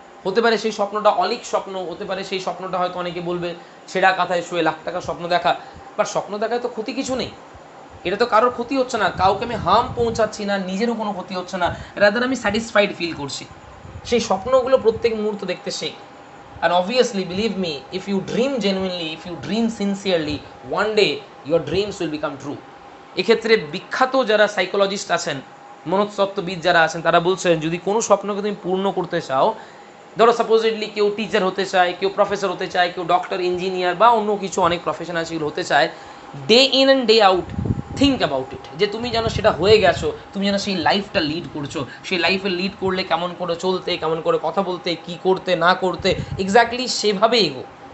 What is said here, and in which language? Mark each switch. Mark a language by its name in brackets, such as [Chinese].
[Bangla] হতে পারে সেই স্বপ্নটা অলিক স্বপ্ন, হতে পারে সেই স্বপ্নটা হয়তো অনেকে বলবে ছেঁড়া কাঁথায় শুয়ে লাখ টাকার স্বপ্ন দেখা। বাট স্বপ্ন দেখায় তো ক্ষতি কিছু নেই, এটা তো কারোর ক্ষতি হচ্ছে না, কাউকে আমি হার্ম পৌঁছাচ্ছি না, নিজেরও কোনো ক্ষতি হচ্ছে না, রাদার আমি স্যাটিসফাইড ফিল করছি। সেই স্বপ্নগুলো প্রত্যেক মুহূর্ত দেখতে Sheikh. [English] And obviously, believe me, if you dream genuinely, if you dream sincerely, one day your dreams will become true. [Bangla] এক্ষেত্রে বিখ্যাত যারা সাইকোলজিস্ট আছেন, মনস্তত্ত্ববিদ যারা আছেন, তারা বলছেন যদি কোনো স্বপ্নকে তুমি পূর্ণ করতে চাও, ধরো সাপোজিটলি কেউ টিচার হতে চায়, কেউ প্রফেসর হতে চায়, কেউ ডক্টর, ইঞ্জিনিয়ার বা অন্য কিছু অনেক প্রফেশন আছে সেগুলো হতে চায়, [English] day in and day out [Bangla] think about it, যে তুমি যেন সেটা হয়ে গেছো, তুমি যেন সেই লাইফটা লিড করছো, সেই লাইফে লিড করলে কেমন করে চলতে, কেমন করে কথা বলতে, কি করতে না করতে, এক্স্যাক্টলি সেভাবে এগো।